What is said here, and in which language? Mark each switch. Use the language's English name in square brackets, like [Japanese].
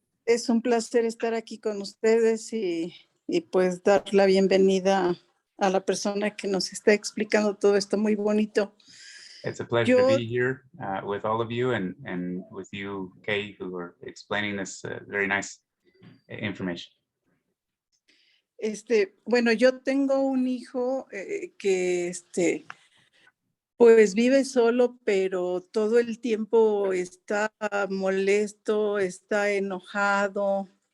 [Spanish] Es un placer estar aquí con ustedes y pues dar la bienvenida a la persona que nos está explicando todo esto muy bonito. [English] It's a pleasure to be here with all of you and with you, Kay, who are explaining this very nice information. [Spanish] Bueno, yo tengo un hijo que pues vive solo, pero todo el tiempo está molesto, está enojado.